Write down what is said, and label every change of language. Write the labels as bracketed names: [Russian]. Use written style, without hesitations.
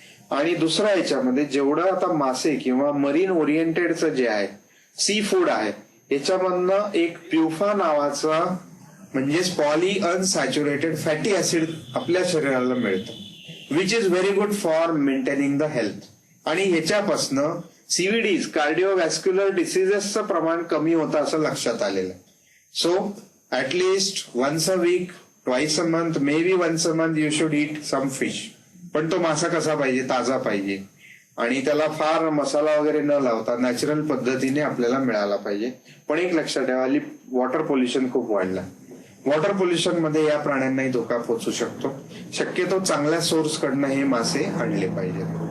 [Marathi] आणि दुसऱ्या याच्यामध्ये जेवढं आता मासे किंवा मरीन ओरिएंटेडचं जे आहे, सी फूड आहे, याच्यामधनं एक प्युफा नावाचा म्हणजेच पॉली अनसॅच्युरेटेड फॅटी ऍसिड आपल्या शरीराला मिळतं, [English] Which is very good for maintaining the health. [Marathi] आणि ह्याच्यापासनं सीव्हीडीज, कार्डिओव्हॅस्क्युलर डिसिजेसचं प्रमाण कमी होतं असं लक्षात आलेलं आहे. [English] So at least once a week, twice a month, may be once a month you should eat some fish. [Marathi] पण तो मासा कसा पाहिजे? ताजा पाहिजे. आणि त्याला फार मसाला वगैरे न लावता नॅचरल पद्धतीने आपल्याला मिळाला पाहिजे. पण एक लक्षात ठेवा, वॉटर पोल्युशन खूप वाढलं. वॉटर पोल्युशन मध्ये या प्राण्यांनाही धोका पोहोचू शकतो. शक्यतो चांगल्या सोर्स कडनं हे मासे आणले पाहिजेत.